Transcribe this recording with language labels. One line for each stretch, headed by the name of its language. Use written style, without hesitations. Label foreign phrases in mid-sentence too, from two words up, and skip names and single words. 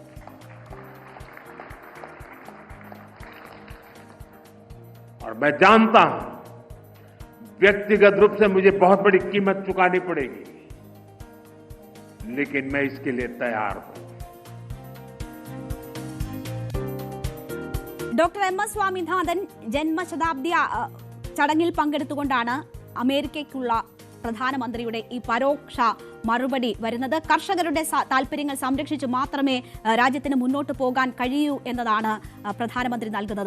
Hindi: और मैं जानता हूं व्यक्तिगत रूप से मुझे बहुत बड़ी कीमत चुकानी पड़ेगी, लेकिन मैं इसके लिए तैयार हूं.
Malayalam: ഡോക്ടർ എം എസ് സ്വാമിനാഥൻ ജന്മശതാബ്ദി ചടങ്ങിൽ പങ്കെടുത്തുകൊണ്ടാണ് അമേരിക്കയ്ക്കുള്ള പ്രധാനമന്ത്രിയുടെ ഈ പരോക്ഷ മറുപടി വരുന്നത്. കർഷകരുടെ താല്പര്യങ്ങൾ സംരക്ഷിച്ച് മാത്രമേ രാജ്യത്തിന് മുന്നോട്ട് പോകാൻ കഴിയൂ എന്നതാണ് പ്രധാനമന്ത്രി നൽകുന്നത്.